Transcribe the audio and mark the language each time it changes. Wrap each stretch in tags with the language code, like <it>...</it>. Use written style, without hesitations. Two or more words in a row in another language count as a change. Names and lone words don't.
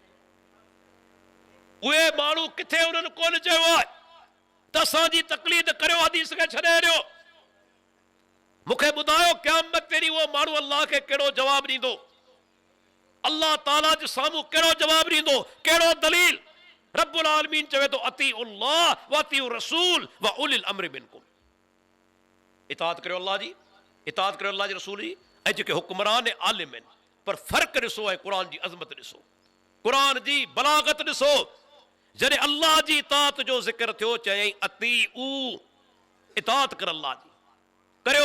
<sd>उहे माण्हू किथे उन्हनि कोन चयो आहे त असांजी तकलीद करियो, हदीस खे छॾे ॾियो। मूंखे ॿुधायो क़यामत तेरी उहो माण्हू अल्लाह खे कहिड़ो जवाबु ॾींदो? अल्लाह ताला जे साम्हूं कहिड़ो जवाबु ॾींदो? कहिड़ो दलील? रब्बुल आलमीन चवे तो</sd> <ar>أطيعوا الله وأطيعوا الرسول وأولي الأمر منكم.</ar> <sd>इताअत करियो अल्लाह जी, इताअत करियो अल्लाह जे रसूल जी ऐं जेके हुक्मरान ऐं आलिम आहिनि। पर फ़र्क़ु ॾिसो ऐं क़ुरान जी अज़मत ॾिसो, क़ुरान जी बलागत ॾिसो। जॾहिं अल्लाह जी इताअत जो ज़िक्र थियो चयईं अतीउ, इताअत कर अल्लाह जी करियो।</sd>